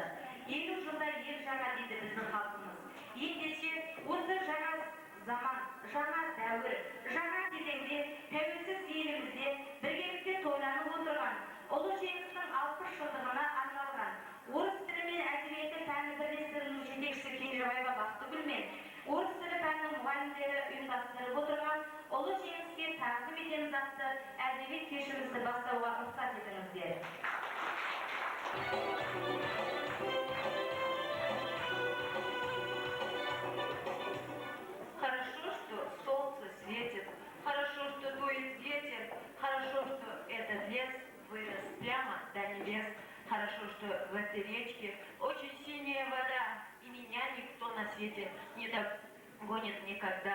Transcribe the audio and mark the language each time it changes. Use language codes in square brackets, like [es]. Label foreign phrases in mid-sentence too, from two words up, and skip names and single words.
[kk] 50 жылда ел жаңа дейді біздің халқымыз. Ендеше осы жаңа заман, жаңа дәуір, жаңа кезеңде тәуелсіз елімізде біргелікте тойланып отырған ұлы жеңістің 60 жылдығына арналған орыс тілі мен әдебиеті пәні бірлестігінің жетекшісі Кенжебаева Бақтыгүл мен орыс тілі пәнінің мұғалімдері ұйымдастырып отырған ұлы жеңіске тағзым етеміз атты әдебиет кешімізді бастауға рұқсат етіңіздер. [ru] Хорошо, что солнце светит, хорошо, что дует ветер, хорошо, что этот лес вырос прямо до небес, хорошо, что в этой речке очень синяя вода, и меня никто на свете не догонит никогда.